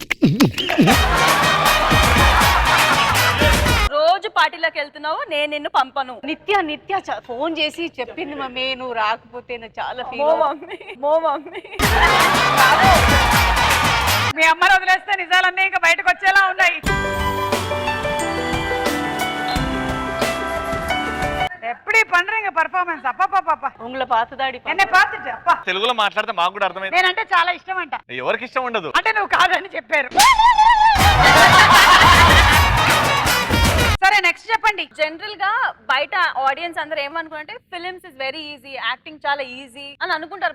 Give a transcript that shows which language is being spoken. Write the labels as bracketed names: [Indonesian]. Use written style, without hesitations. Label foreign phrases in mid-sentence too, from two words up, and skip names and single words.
[Telugu] రోజు పార్టీలోకి వెళ్తున్నావు, నేను నిన్ను పంపను. నిత్య ఫోన్ చేసి చెప్పింది మమ్మీ, నువ్వు రాకపోతే నాకు చాలా ఫీల్. మో మమ్మీ మీ అమ్మని వదిలేస్తే నిజాలన్నీ ఇంకా బయటకు వచ్చేలా ఉన్నాయి. [Tamil] எப்படி பண்றீங்க பெர்ఫార్మెన్స్? அப்பா உங்களை பார்த்துதாடி என்ன பார்த்துட்டு அப்பா [Telugu] తెలుగులో మాట్లాడితే మాకు కూడా అర్థమైంది. నేనంటే చాలా ఇష్టం అంట. ఎవరికి ఇష్టం ఉండదు అంటే నువ్వు కాదని చెప్పారు. సరే నెక్స్ట్ చెప్పండి. జనరల్ గా బయట ఆడియన్స్ అందరూ ఏమనుకుంటే [English] films is very easy, [Telugu] యాక్టింగ్ చాలా ఈజీ అని అనుకుంటారు.